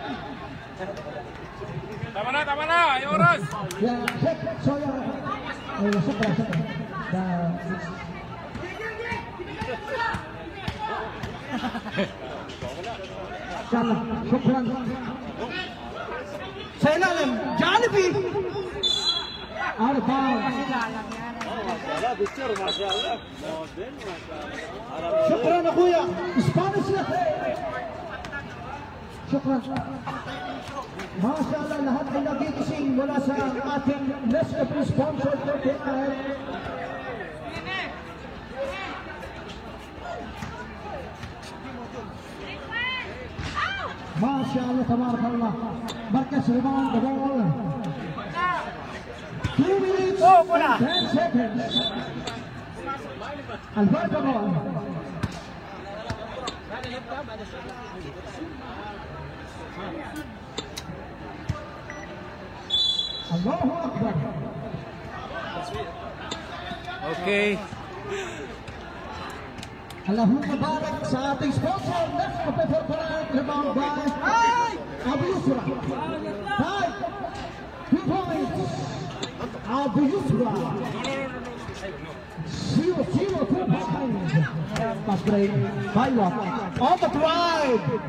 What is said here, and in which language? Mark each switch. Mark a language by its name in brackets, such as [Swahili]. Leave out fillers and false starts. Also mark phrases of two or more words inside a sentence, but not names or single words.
[Filipino] Tama na, yung oras. [English] Yeah, check. So, shukran. [Filipino] Sa ilalim, Jollibee. [English] Out of bounds. [Filipino] Shukran na kuya. Spanish na. Shukran. Mashallah, lahat ay nagigising mula sa ating Nescafe [English] sponsor for tonight. [Arabic] ما شاء الله، تبارك الله. [English] Marcus rebound the ball. 2 minutes and 10 seconds. Alberto ball. [Arabic] الله أكبر. [English] Okay. [Arabic] الله مبارك [Filipino] sa ating sponsor. [English] Nescafe for tonight. Rebound by Abu Yusra. 2 points. Abu Yusra. 0-0 to behind. Pass break. Pilot on the drive.